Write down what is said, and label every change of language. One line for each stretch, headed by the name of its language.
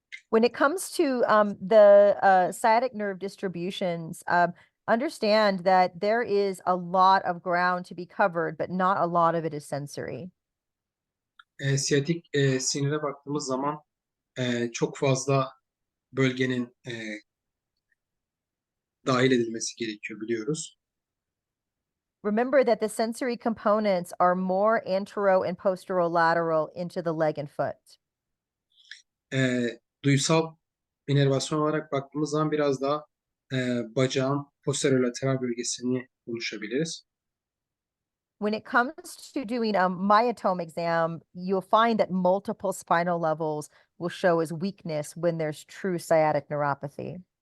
English: When it comes to the sciatic nerve distributions, understand that there is a lot of ground to be covered, but not a lot of it is sensory.
Turkish: Siyatik sinire baktığımız zaman çok fazla bölgenin dahil edilmesi gerekiyor biliyoruz.
English: Remember that the sensory components are more antero and posterolateral into the leg and foot.
Turkish: Duysal inervasyon olarak baktığımız zaman biraz daha bacağın posterolateral bölgesini konuşabiliriz.
English: When it comes to doing a myotome exam, you'll find that multiple spinal levels will show as weakness when there's true sciatic neuropathy.